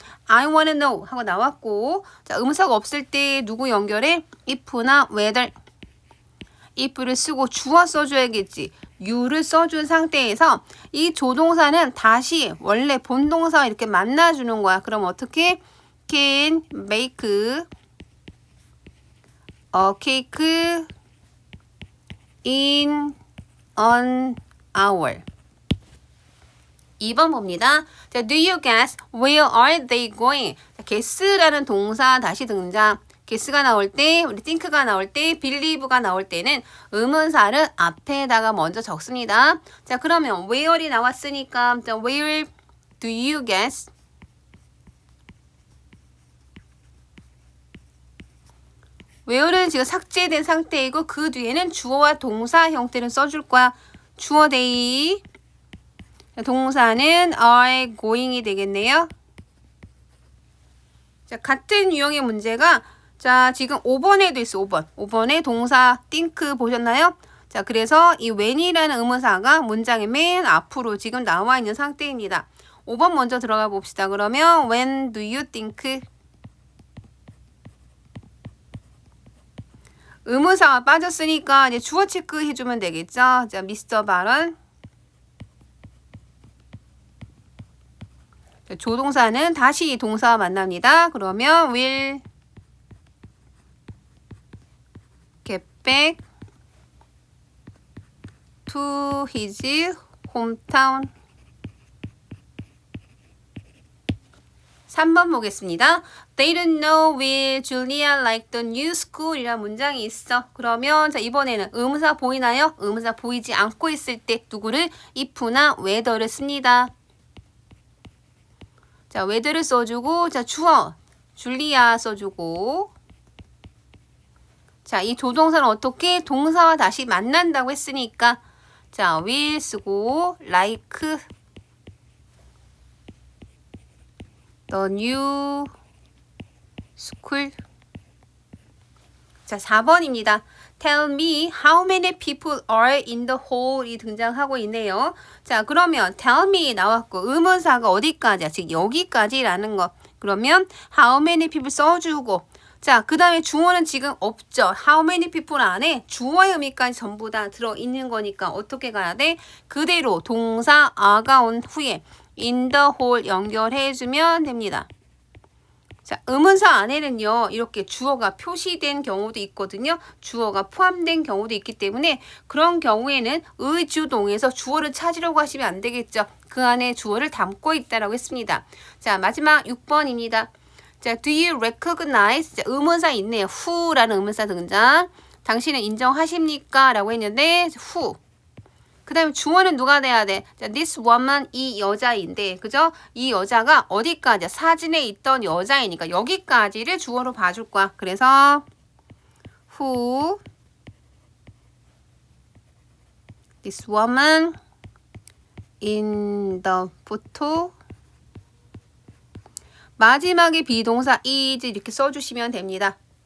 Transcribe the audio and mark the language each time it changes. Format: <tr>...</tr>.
<en>I want to know</en> <ko>하고 나왔고, 자, 의문사가 없을 때 누구 연결해?</ko> <en>if나 whether.</en> <ko>if를 쓰고 주어 써줘야겠지. you를 써준 상태에서 이 조동사는 다시 원래 본동사와 이렇게 만나주는 거야. 그럼 어떻게?</ko> <en>Can make a cake in an hour.</en> <ko>2번 봅니다.</ko> <en>자, do you guess where are they going?</en> <ko>자, guess라는 동사 다시 등장. guess가 나올 때, 우리 think가 나올 때, believe가 나올 때는 의문사를 앞에다가 먼저 적습니다. 자, 그러면 where이 나왔으니까 자,</ko> <en>where do you guess?</en> <ko>where는 지금 삭제된 상태이고 그 뒤에는 주어와 동사 형태를 써줄 거야. 주어 they, 동사는 are going이 되겠네요. 자, 같은 유형의 문제가 자, 지금 5번에도 있어. 5번에 동사 think 보셨나요? 자, 그래서 이 when이라는 의문사가 문장의 맨 앞으로 지금 나와 있는 상태입니다. 5번 먼저 들어가 봅시다.</ko> <en>그러면 when do you think?</en> <ko>의문사가 빠졌으니까 이제 주어 체크 해주면 되겠죠. 자, Mr. 바런. 조동사는 다시 동사와 만납니다.</ko> <en>그러면 will get back to his hometown.</en> <ko>3번 보겠습니다.</ko> <en>They don't know will Julia like the new school</en> <ko>이라는 문장이 있어. 그러면 자, 이번에는 의문사 보이나요? 의문사 보이지 않고 있을 때 누구를 if나 whether를 씁니다. 자, whether를 써주고, 자, 주어 줄리아 써주고, 자, 이 조동사는 어떻게 동사와 다시 만난다고 했으니까 자, will 쓰고</ko> <en>like the new school.</en> <ko>자, 4번입니다.</ko> <en>Tell me how many people are in the hall</en> <ko>이 등장하고 있네요. 자, 그러면 tell me 나왔고 의문사가 어디까지야? 즉 여기까지라는 거. 그러면 how many people 써주고, 자, 그 다음에 주어는 지금 없죠. How many people 안에 주어의 의미까지 전부 다 들어있는 거니까 어떻게 가야 돼? 그대로 동사 a가 온 후에 in the hall 연결해주면 됩니다. 자, 의문사 안에는요, 이렇게 주어가 표시된 경우도 있거든요. 주어가 포함된 경우도 있기 때문에 그런 경우에는 의주동에서 주어를 찾으려고 하시면 안 되겠죠. 그 안에 주어를 담고 있다라고 했습니다. 자, 마지막 6번입니다. 자,</ko> <en>do you recognize?</en> <ko>자, 의문사 있네요. who라는 의문사 등장. 당신은 인정하십니까? 라고 했는데 who. 그 다음에 주어는 누가 돼야 돼? 자, this woman, 이 여자인데, 그죠? 이 여자가 어디까지야? 사진에 있던 여자이니까 여기까지를 주어로 봐줄 거야.</ko> <en>그래서 who this woman in the photo.</en> <ko>마지막에 비동사 is 이렇게 써주시면 됩니다.</ko>